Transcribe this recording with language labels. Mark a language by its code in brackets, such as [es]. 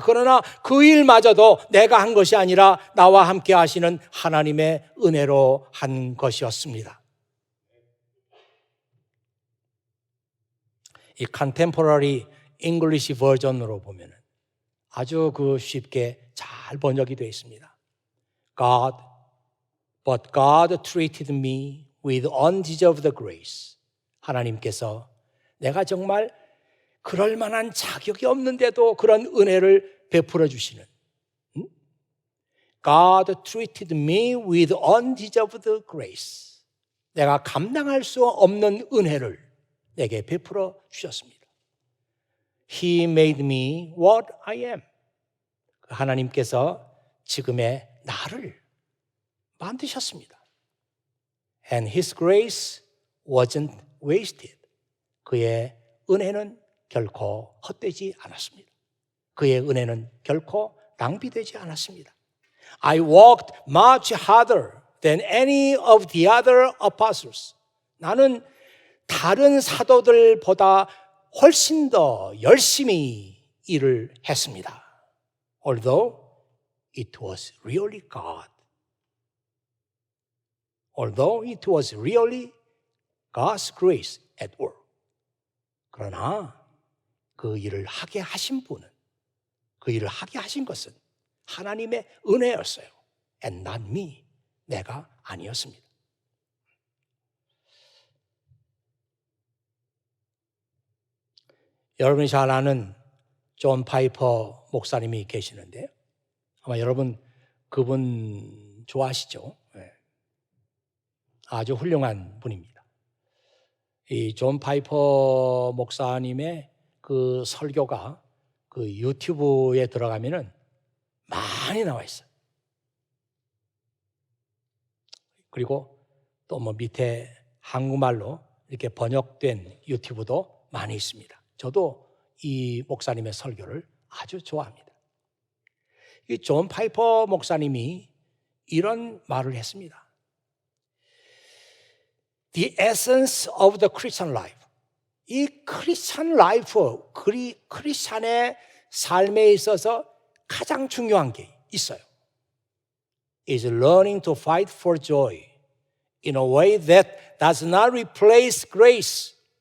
[ko] 그러나 그 일마저도 내가 한 것이 아니라 나와 함께 하시는 하나님의 은혜로 한 것이었습니다. 이 컨템포러리 잉글리시 버전으로 보면 아주 쉽게 잘 번역이 되어 있습니다. [en] But God treated me with undeserved grace. [ko] 하나님께서 내가 정말 그럴 만한 자격이 없는데도 그런 은혜를 베풀어 주시는, [en] God treated me with undeserved grace. [ko] 내가 감당할 수 없는 은혜를 내게 베풀어 주셨습니다. [en] He made me what I am. [ko] 하나님께서 지금의 나를 만드셨습니다. [en] And His grace wasn't wasted. [ko] 그의 은혜는 결코 헛되지 않았습니다. 그의 은혜는 결코 낭비되지 않았습니다. [en] I walked much harder than any of the other apostles. [ko] 나는 다른 사도들보다 훨씬 더 열심히 일을 했습니다. [en] Although it was really God. Although it was really God's grace at work. [ko] 그러나 그 일을 하게 하신 분은, 그 일을 하게 하신 것은 하나님의 은혜였어요. [en] And not me. [ko] 내가 아니었습니다. 여러분이 잘 아는 존 파이퍼 목사님이 계시는데요. 아마 여러분 그분 좋아하시죠? 네. 아주 훌륭한 분입니다. 이 존 파이퍼 목사님의 그 설교가 그 유튜브에 들어가면은 많이 나와 있어요. 그리고 또 뭐 밑에 한국말로 이렇게 번역된 유튜브도 많이 있습니다. 저도 이 목사님의 설교를 아주 좋아합니다. 이 존 파이퍼 목사님이 이런 말을 했습니다. [en] The essence of the Christian life. [ko] 이 크리스찬 라이프, 크리스찬의 삶에 있어서 가장 중요한 게 있어요. [en] Is learning to fight for joy in a way that does not replace grace.